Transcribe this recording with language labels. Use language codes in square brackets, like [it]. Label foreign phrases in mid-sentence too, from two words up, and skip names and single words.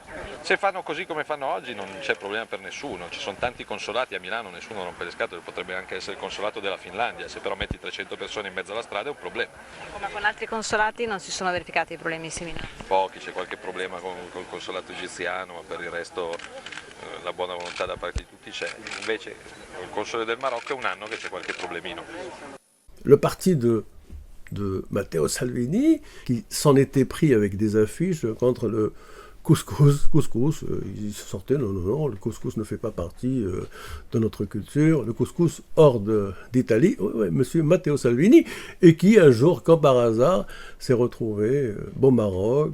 [it] Se fanno così come fanno oggi non c'è problema per nessuno, ci sono tanti consolati a Milano, nessuno rompe le scatole, potrebbe anche essere il consolato della Finlandia, se però metti 300 persone in mezzo alla strada è un problema. Come con altri consolati non si sono verificati problemi simili. Pochi, c'è qualche problema con il consolato egiziano, ma per il resto la buona volontà da parte di tutti c'è. Invece il console del Marocco è un anno che c'è qualche problemino. [fr] Le parti de Matteo Salvini, qui s'en était pris avec des affiches contre le couscous. Il sortait, non, le couscous ne fait pas partie de notre culture. Le couscous hors d'Italie, monsieur Matteo Salvini, et qui un jour, comme par hasard, s'est retrouvé au Maroc.